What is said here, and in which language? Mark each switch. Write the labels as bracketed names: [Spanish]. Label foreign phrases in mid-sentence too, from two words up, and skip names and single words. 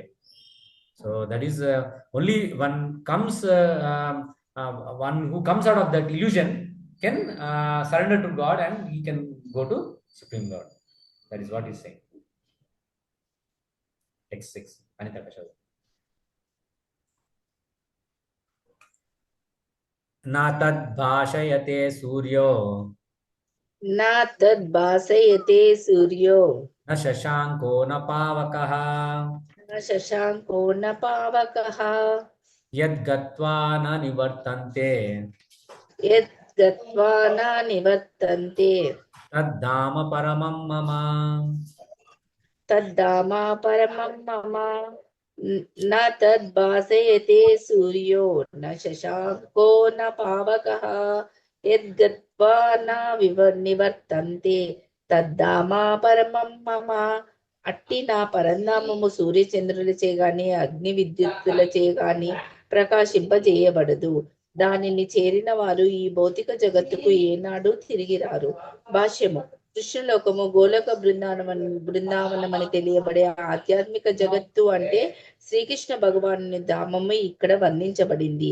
[English] So that is only one comes one who comes out of that illusion can surrender to God and he can go to Supreme Lord. That is what he's saying. Text 6. Anita Kashal. [Sanskrit] न तद्भासयते सूर्यो न तद्भासयते सूर्यो न शशांको न पावकः न शशांको न पावकः यद्गत्वा न निवर्तन्ते यद्गत्वा न निवर्तन्ते तद्धाम परमं मम. तद्धाम परमं मम. न तद्भासयते सूर्यो न शशांको न पावकः यद्गत्वा न నివర్తంతే తద్ధామా పరమం మమ. [Telugu] అట్టి నా పరంధామము సూర్యచంద్రులచే గాని అగ్ని విద్యుత్తులచే గాని ప్రకాశింపజేయబడదు. దానిని చేరిన వారు ఈ భౌతిక జగత్తుకు ఏనాడు తిరిగి రారు. భాష్యము. కృష్ణలోకము గోలోక బృందావనం అని తెలియబడే ఆధ్యాత్మిక జగత్తు అంటే శ్రీకృష్ణ భగవాను ధామము ఇక్కడ వర్ణించబడింది.